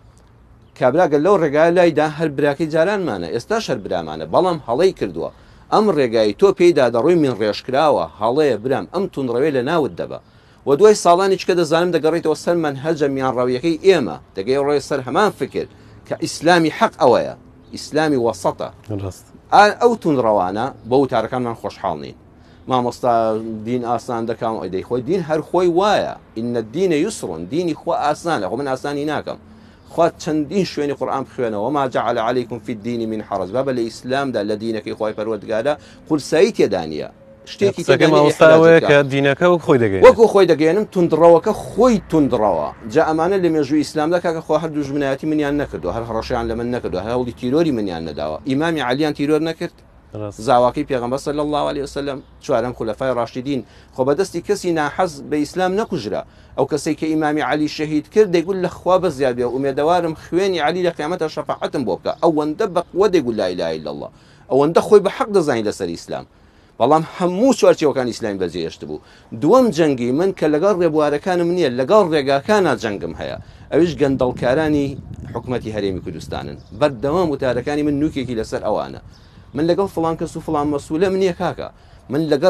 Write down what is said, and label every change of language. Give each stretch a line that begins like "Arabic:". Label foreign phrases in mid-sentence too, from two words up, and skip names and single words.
Central Kurdish: کابراگە لەو ڕێگای لایدا هەر براکەی جارانمانە ئێستا شەر برامانە بەڵام هەڵەی کردووە ئەم ڕێگایی تۆ پێیدا دەڕووی من ڕێژکراوە هەڵەیە برام ئەم تونڕەوێ لە ناوت دەبە و دوای ساڵانی چکە دەزانم دەگەڕێتەوە سەر منهەجە میان ڕەویەکەی ئێمە دەگەی ڕێ سەر هەمان فکر کە ئیسلامی حەق ئەوەیە ئیسلامی وەسەتە ئەو تونڕەوانە بە وتارەکانمان خۆشحاڵ نین مامۆستا دین ئاسان دەکەم ئەدەی خۆی دین هەر خۆی وایە
Arabic: ئینە دینە یوسڕون
Central Kurdish: دینی خۆ ئاسانە خۆ من ئاسانی ناکەم خوا چەندین شوێنی قورئان بخوێنەوە
Arabic: وما جعل عليكم في الدين من حرج
Central Kurdish: بابە لە ئیسلامدا لە دینەکەی خۆی پەروەردگارە قورسایی تێدا نیە شتێکی مامۆستاوەیە کە دینەکە و خۆی دەگەێن وەکو خۆی دەگەێنم تونندڕەوەکە خۆی تونندڕەوە جا ئەمانە لە مێژووی ئیسلامدا کاکە خۆ هەر دوژمنایەتی منیان نەکردو هەر هەڕەشیان لە من نەکردو هەوڵی تیرۆری منیان نەداوە ئیمامی عەلیان تیرۆر نەکرد زاواکەی پێغەمبەر
Arabic: صلی الله عليه وسلم
Central Kurdish: چوارەم خولەفای ڕاشیدین خۆ بەدەستی کەسی ناحەز بە ئیسلام نەکوژرا ئەو کەسێک کە ئیمامی علی شەهید کرد دەیگوت لە خوا بەزیاد بێ ئومێدەوارم خوێنی علی لە قیامەتە شەفاعەتم بۆ بکە ئەوەندە بەقوە دەیگوت
Arabic: لا إله إلا الله
Central Kurdish: ئەوەندە خۆی بە حەق دەزانی لەسەر ئیسلام بەڵام هەموو چوارچێوەکان ئیسلامی بەجێهێشت بوو دووەم جەنگی من کە لەگەڵ ڕێبوارەکانم نییە لەگەڵ ڕێگاکانە جەنگم هەیە ئەویش گەندەڵکارانی حکومەتی هەرێمی کوردستانن بەردەوام وتارەکانی من نوکێکی لەسەر ئەوانە من لەگەڵ فڵان کەس و فڵان مەسوولە منیە کاکە من لەگەڵ